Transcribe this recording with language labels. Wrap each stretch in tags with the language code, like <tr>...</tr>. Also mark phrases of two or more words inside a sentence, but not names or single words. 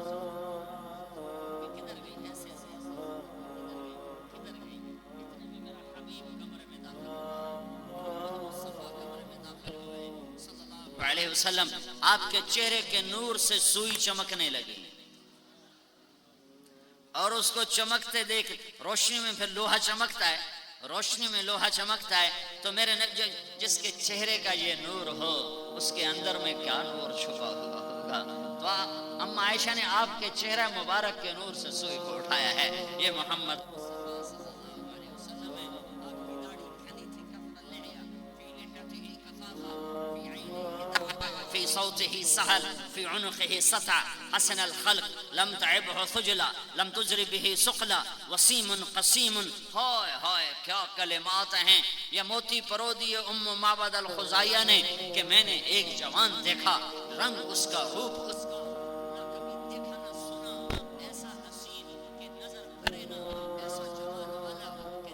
<ur>گئی، ایسے کدھر گئی، اتنے میں میرا حبیب کمرے میں داخل ہوئے، مصطفیٰ کمرے میں داخل ہوئے</ur> <ar>صلی اللہ علیہ وسلم،</ar> <ur>آپ کے چہرے کے نور سے سوئی چمکنے لگی، اور اس کو چمکتے دیکھ، روشنی میں پھر لوہا چمکتا ہے، روشنی میں لوہا چمکتا ہے، تو میرے جس کے چہرے کا یہ نور ہو اس کے اندر میں کیا نور چھپا ہوا ہوگا۔ تو اما عائشہ نے آپ کے چہرہ مبارک کے نور سے سوئی کو اٹھایا ہے، یہ محمد مصطفیٰ</ur> <ar>صلی اللہ علیہ وسلم</ar> <ur>ہے۔ آپ کی داڑھی کھلی تھی،</ur> <ar>کفر اللحیہ، فی لحیتہ کفافہ، فی عینہ ضحکہ، فی صوتہ سہل، فی عنقہ سطع، حسن الخلق، لم تعبہ خجلا، لم تجر بہ سقلا، وسیم قسیم۔</ar> <ur>ہائے ہائے کیا کلمات ہیں، یہ موتی پرودی ام معبد الخزائیہ نے کہ میں نے ایک جوان دیکھا، رنگ اس کا، روپ اس کا نہ کبھی دیکھا نہ سنا، ایسا حسین کہ نظر بھرے نہ، ایسا جمال والا کہ</ur>